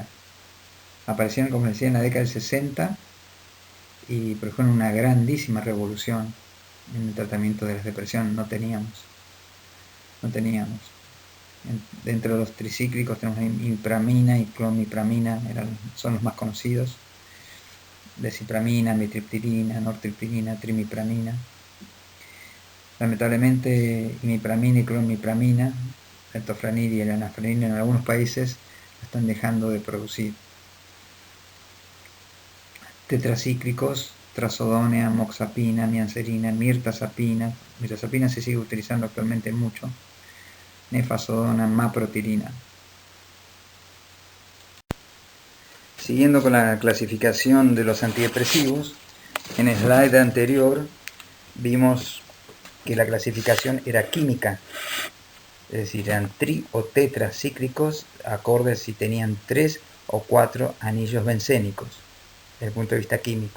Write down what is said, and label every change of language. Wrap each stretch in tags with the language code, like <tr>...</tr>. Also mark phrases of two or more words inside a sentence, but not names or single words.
<es>Aparecieron, como decía, en la década del 60 y fueron una grandísima revolución en el tratamiento de la depresión. No teníamos. Dentro de los tricíclicos tenemos imipramina y clomipramina, son los más conocidos. Desipramina, mitriptilina, nortriptilina, trimipramina. Lamentablemente, imipramina y clomipramina, el tofranil y el anafranil en algunos países están dejando de producir. Tetracíclicos, trazodone, moxapina, niacerina, mirtazapina. Mirtazapina se sigue utilizando actualmente mucho. Nefazodona, maprotilina. Siguiendo con la clasificación de los antidepresivos, en el slide anterior vimos que la clasificación era química, es decir, eran tri o tetracíclicos acorde si tenían 3 o 4 anillos bencénicos, desde el punto de vista químico.</es>